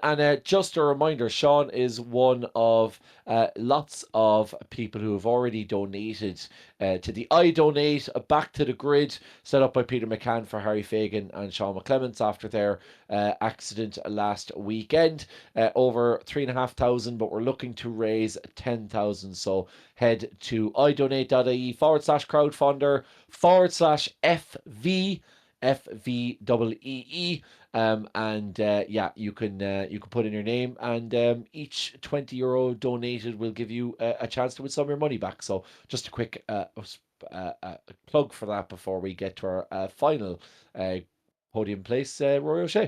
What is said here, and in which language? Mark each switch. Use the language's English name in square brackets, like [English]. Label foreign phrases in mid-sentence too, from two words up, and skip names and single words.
[English] And just a reminder, Sean is one of lots of people who have already donated to the I Donate Back to the Grid, set up by Peter McCann for Harry Fagan and Sean McClements after their accident last weekend. Over 3,500, but we're looking to raise 10,000. So head to idonate.ie/crowdfunder /FV. FVEE. Yeah, you can put in your name, and each €20 donated will give you a chance to win some of your money back. So just a quick plug for that before we get to our final podium place, Rory O'Shea.